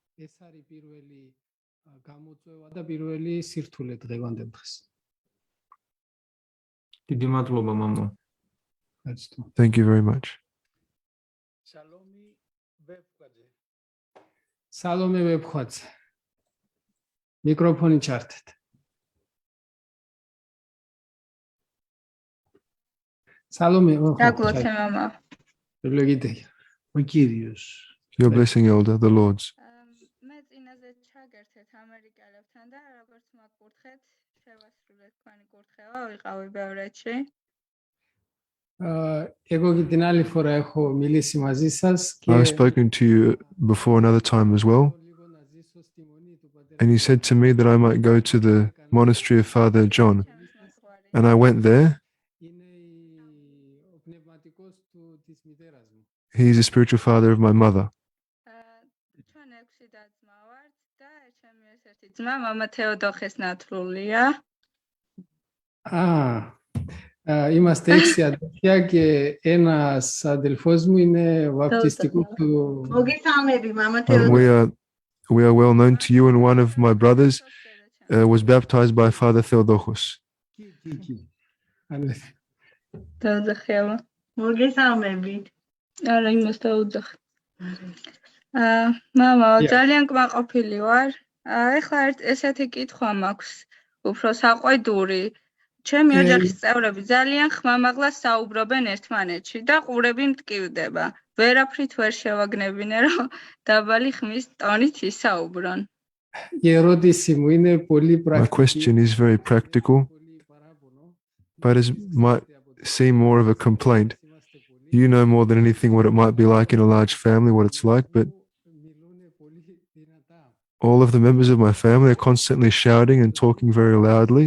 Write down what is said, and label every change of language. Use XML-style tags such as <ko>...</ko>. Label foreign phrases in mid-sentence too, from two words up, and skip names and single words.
<en>Thank you very much.</en> <ka>Salome Webkhwatse. Mikrofoni ჩართეთ. Salome. Დაგლოცე მამა.</ka> <el>Ευλογητέ. Ο Κύριος.</el> <en>Your blessing, Elder, the Lord's.</en> <ka>მე წინაზე ჩაგერთეთ ამერიკელებთან და როგორც მაკურთხეთ, შევასრულეთ თქვენი კურთხევა, ვიყავი ბევრეთში.</ka> <el>Εγώ και την άλλη φορά έχω μιλήσει μαζί σας και</el> <en>I've spoken to you before another time as well. And you said to me that I might go to the monastery of Father John. And I went there. He is the spiritual father of my mother.</en> <ka>ჩვენ 6 და-ძმა ვართ და ჩემი ერთ-ერთი ძმა მამა თეოდოხეს ნათლულია.</ka> <el>Είμαστε 6 αδελφιά και ένας αδελφός μου είναι βαπτιστικού του...</el> <ka>მოგესალმები, მამა თეოდოხე.</ka> <en>We are well known to you, and one of my brothers was baptized by Father Theodochos.</en> <ka>Θεόδωχე. მოგესალმები. არა, იმას დაუდახ. მამა, ძალიან კმაყოფილი ვარ. ეხლა ესეთი კითხვა მაქვს, უფრო საყვედური. ჩემი ოჯახის წევრები ძალიან ხმამაღლა საუბრობენ ერთმანეთში და ყურები მტკივდება. ვერაფრით ვერ შევაგნებინე, რომ დაბალი ხმის ტონით ისაუბრონ.</ka> <en>My question is very practical, but it might seem more of a complaint. You know more than anything what it might be like in a large family, what it's like, but all of the members of my family are constantly shouting and talking very loudly.</en>